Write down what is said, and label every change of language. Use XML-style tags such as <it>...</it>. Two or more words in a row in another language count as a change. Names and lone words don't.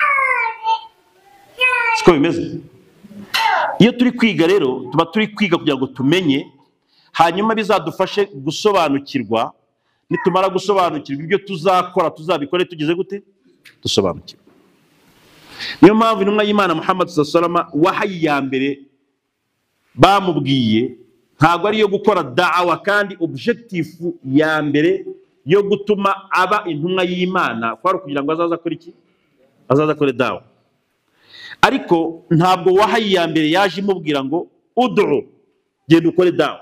<rw>Siko bimeze? Iyo turi kwiga rero tuba turi kwiga kugira ngo tumenye, hanyuma bizadufashe gusobanukirwa. Nitumara gusobanukirwa ibyo tuzakora tuzabikore tugeze gute? Dusobanukirwa. Niyo mpamvu intumwa y'Imana Muhammad</rw> <ar>صلى الله عليه وسلم</ar> <rw>wahayi ya mbere bamubwiye ntago ari yo gukora da'wa, kandi objective ya mbere yo gutuma aba intumwa y'Imana kwari kugira ngo azaza kora iki? Azaza kore da'wa. Ariko ntabwo wahayi ya mbere yaje imubwira ngo ud'u, genda ukore da'wa.</rw>